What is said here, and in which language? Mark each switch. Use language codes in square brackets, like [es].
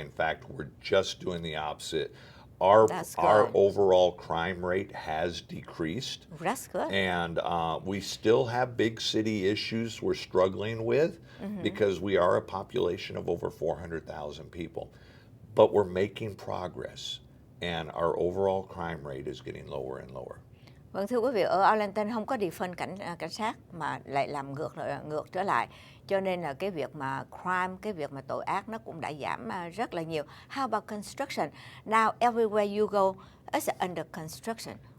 [en] In fact, we're just doing the opposite. Our overall crime rate has decreased. That's good. And we still have big city issues we're struggling with because we are a population of over 400,000 people. But we're making progress, and our overall crime rate is getting lower and lower. [vi] Vâng, thưa quý vị, ở Arlington không có defund cảnh sát mà lại làm ngược trở lại. Cho nên là cái việc mà crime, cái việc mà tội ác nó cũng đã giảm rất là nhiều. [en] How about construction? Now everywhere you go, it's under construction.